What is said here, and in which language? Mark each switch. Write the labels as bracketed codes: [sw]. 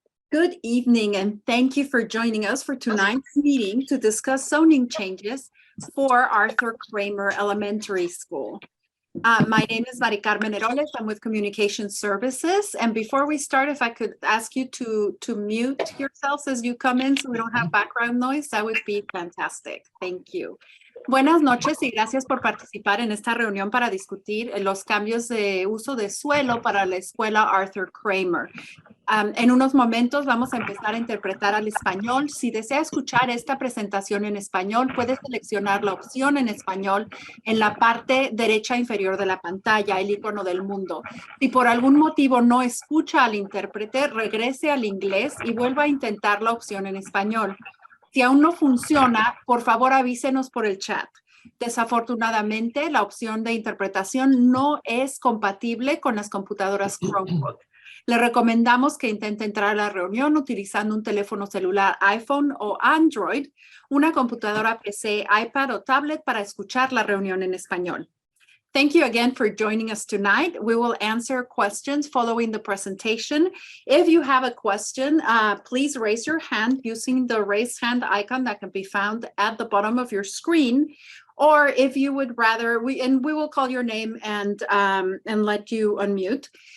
[en] Good evening, and thank you for joining us for tonight's meeting to discuss zoning changes for Arthur Kramer Elementary School. My name is Mari Carmen Heroles. I'm with Communication Services. And before we start, if I could ask you to mute yourselves as you come in so we don't have background noise, that would be fantastic. Thank you. [es] Buenas noches y gracias por participar en esta reunión para discutir los cambios de uso de suelo para la escuela Arthur Kramer. En unos momentos vamos a empezar a interpretar al español. Si desea escuchar esta presentación en español, puede seleccionar la opción en español en la parte derecha inferior de la pantalla, el icono del mundo. Si por algún motivo no escucha al intérprete, regrese al inglés y vuelva a intentar la opción en español. Si aún no funciona, por favor avísenos por el chat. Desafortunadamente, la opción de interpretación no es compatible con las computadoras Chromebook. Le recomendamos que intente entrar a la reunión utilizando un teléfono celular iPhone o Android, una computadora PC, iPad o tablet para escuchar la reunión en español. [en] Thank you again for joining us tonight. We will answer questions following the presentation. If you have a question, please raise your hand using the raise hand icon that can be found at the bottom of your screen. Or if you would rather, we will call your name and let you unmute.